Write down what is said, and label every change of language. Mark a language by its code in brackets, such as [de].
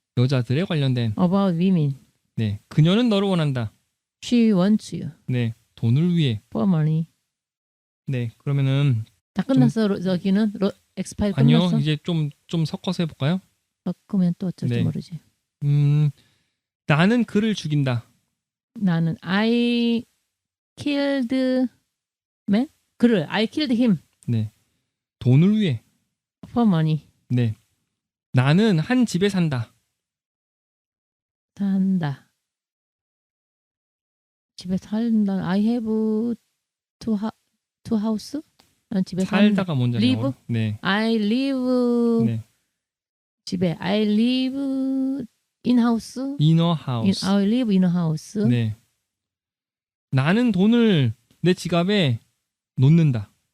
[ko] 여자들에 관련된. [en] about women. [ko] 네, 그녀는 너를 원한다. [en] She wants you [ko] 네, 돈을 위해. [en] for money. [ko] 네, 그러면은 다 끝났어. 저기는 엑스파일 아니요, 끝났어. 이제 좀 섞어서 해볼까요? 섞으면 또 어쩔지 네. 모르지. 나는 그를 죽인다. 나는 [en] I killed man? [ko] 그를 [en] I killed him [ko] 네, 돈을 위해. [en] for money. [ko] 네, 나는 한 집에 산다. 산다. 집에 살다. [en] I have two house. [ko] 난 집에 산다. 살다가 뭔지 알아요? [en] live? [ko] 네, [en] I live [ko] 네. 집에 [en] I live in house. inner house. I live in a house. [ko] 네. 나는 돈을 내 지갑에 놓는다.